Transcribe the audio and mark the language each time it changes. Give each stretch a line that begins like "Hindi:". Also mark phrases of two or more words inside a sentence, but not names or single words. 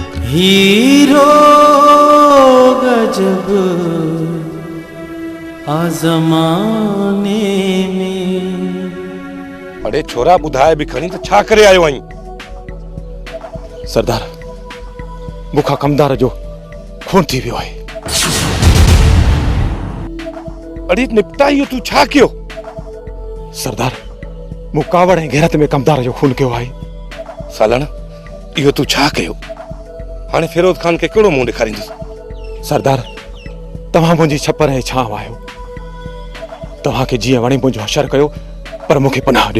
Sindhi: हीरो गजब आज़माने में। अरे छोरा बुधाए भी खणी तो छा करे आयो आई? सरदार मुखा कमदार जो खून थी वियो है। अरे निपटाइयो तू छा कयो? सरदार मु कावड़ ऐं गैरत में कमदार जो खून कयो आहे। सालण इहो तू छा कयो? हाणे फिरोज खान के कहिड़ो मुंहुं ॾेखारींदुसि? सरदार तव्हां मुंहिंजी छपर ऐं छांव आहियो। तव्हांखे जीअं वणे मुंहिंजो हशर कयो पर मूंखे पनाह ॾियो।